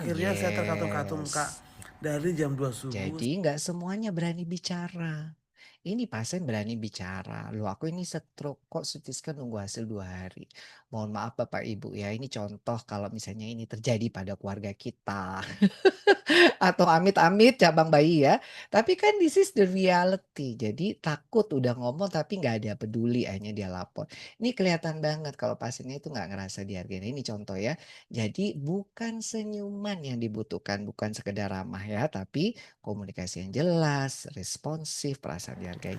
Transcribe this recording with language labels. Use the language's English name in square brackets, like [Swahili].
[Indonesian] Akhirnya saya terkatung-katung kak, dari jam 2 subuh. Jadi nggak semuanya berani bicara. Ini pasien berani bicara. Loh aku ini stroke kok CT scan nunggu hasil 2 hari. Mohon maaf Bapak Ibu ya, ini contoh kalau misalnya ini terjadi pada keluarga kita. Atau amit-amit cabang bayi ya. Tapi kan [English] this is the reality. [Indonesian] Jadi takut udah ngomong tapi nggak ada peduli akhirnya dia lapor. Ini kelihatan banget kalau pasiennya itu nggak ngerasa dihargai. Nah, ini contoh ya. Jadi bukan senyuman yang dibutuhkan, bukan sekedar ramah ya, tapi komunikasi yang jelas, responsif, perasaan dihargai.